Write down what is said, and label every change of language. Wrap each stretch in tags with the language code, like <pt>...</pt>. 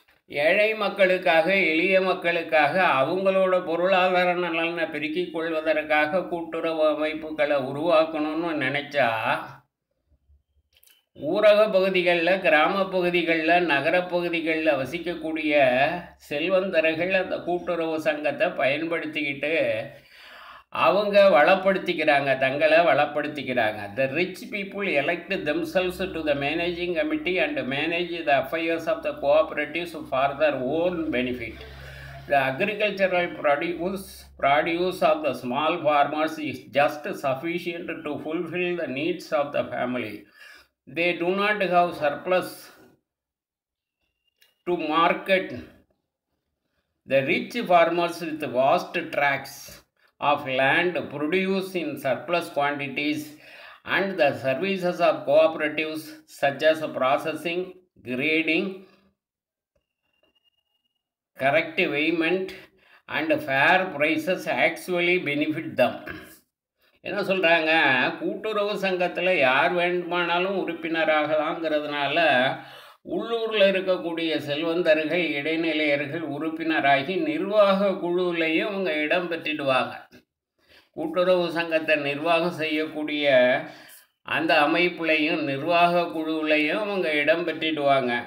<ta>ஏழை மக்களுக்காக எளிய மக்களுக்காக அவங்களோட பொருளாதார நலனை பெருக்கிக் கொள்வதற்காக கூட்டுறவு அமைப்புகளை உருவாக்கணும்னு நினச்சா ஊரக பகுதிகளில், கிராம பகுதிகளில், நகரப்பகுதிகளில் வசிக்கக்கூடிய செல்வந்தர்கள் அந்த கூட்டுறவு சங்கத்தை பயன்படுத்திக்கிட்டு அவங்க வளப்படுத்திக்கிறாங்க, தங்களை வளப்படுத்திக்கிறாங்க.</ta> <en>The rich people elect themselves to the managing committee and manage the affairs of the cooperatives for their own benefit. The agricultural produce of the small farmers is just sufficient to fulfill the needs of the family. They do not have surplus to market. The rich farmers with vast tracts of land produce in surplus quantities, and the services of cooperatives such as processing, grading, correct weighment and fair prices actually benefit them.</en> <ta>என்ன சொல்கிறாங்க, கூட்டுறவு சங்கத்தில் யார் வேண்டுமானாலும் உறுப்பினராகலாங்கிறதுனால உள்ளூரில் இருக்கக்கூடிய செல்வந்தர்கள், இடைநிலையர்கள் உறுப்பினராகி நிர்வாக குழுவிலையும் அவங்க இடம் பெற்றிடுவாங்க. கூட்டுறவு சங்கத்தை நிர்வாகம் செய்யக்கூடிய அந்த அமைப்புலையும் நிர்வாக குழுவிலையும் அவங்க இடம் பெற்றிடுவாங்க.</ta>